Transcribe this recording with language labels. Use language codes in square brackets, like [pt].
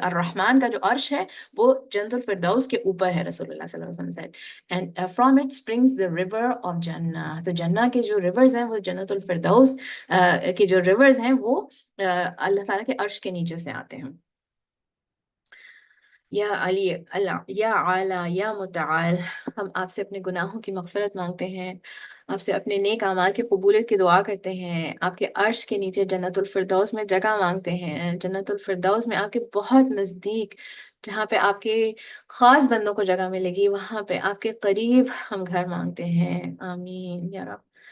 [ur] الرحمن کا جو عرش ہے وہ جنت الفردوس کے اوپر ہے، رسول اللہ صلی اللہ علیہ وسلم said. [en] And from it springs the river of Jannah. [ur] تو جنہ کے جو ریورز ہیں وہ جنت الفردوس کے جو ریورز ہیں وہ اللہ تعالیٰ کے عرش کے نیچے سے آتے ہیں. یا علی اللہ یا اعلیٰ یا متعال، ہم آپ سے اپنے گناہوں کی مغفرت مانگتے ہیں، آپ سے اپنے نیک اعمال کی قبولیت کی دعا کرتے ہیں، آپ کے عرش کے نیچے جنت الفردوس میں جگہ مانگتے ہیں، جنت الفردوس میں آپ کے بہت نزدیک، جہاں پہ آپ کے خاص بندوں کو جگہ ملے گی، وہاں پہ آپ کے قریب ہم گھر مانگتے ہیں. آمین یا رب.